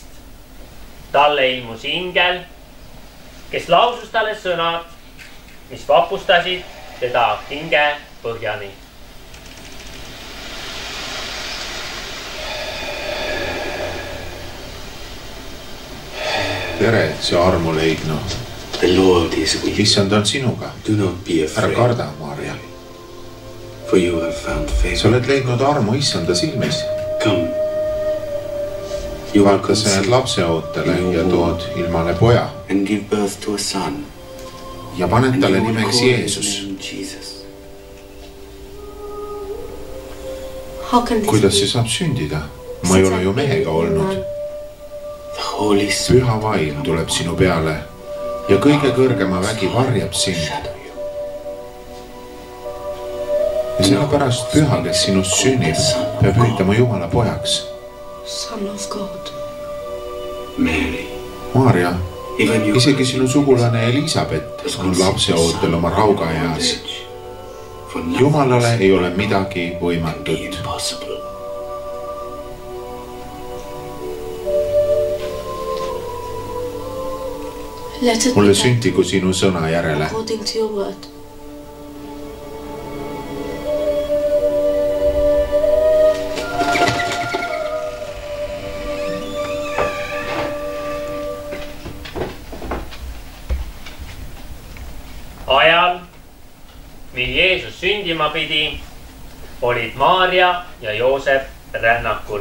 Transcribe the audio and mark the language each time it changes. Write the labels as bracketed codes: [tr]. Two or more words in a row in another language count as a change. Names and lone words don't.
[et] Talle ilmus ingel, kes lausus talle sõnad, mis vapustasid teda hinge põhjani. tere, see armu leidnu. [en] The Lord is with you. [et] Issand on sinuga. [en] Do not be [et] Ära [en] afraid, [et] karda, Maarja. [en] for you have found [et] Sa [en] favor. [et] oled leidnud armu Issanda silmis. [en] Come. You will [et] Vaata, sa jääd [en] conceive [et] lapseootele ja tood ilmale poja [en] and give birth to a son. [et] ja paned [en] And [et] talle [en] you will [et] nimeks [en] call his [et] Jeesus. [en] name Jesus. How can this [et] Kuidas [en] be? [et] see saab sündida? Ma ei ole ju mehega olnud. [en] The Holy Spirit [et] Püha vaim tuleb sinu peale ja kõige kõrgema vägi varjab sind. [en] shadow you. [et] Ja sellepärast püha, kes sinust sünnib, peab hüüdama Jumala pojaks. [en] Son of God. Mary, [et] Maarja, [en] even you [et] isegi sinu sugulane Elisabeth on lapseootel oma raugaeas. [en] For nothing [et] Jumalale ei ole midagi [en] can be [et] võimatut. [en] impossible. Let it [et] Mulle [en] be [et] sündigu sinu sõna järele. [en] according to your word. [et] Ajal, mil Jeesus sündima pidi, olid Maarja ja Joosep rännakul.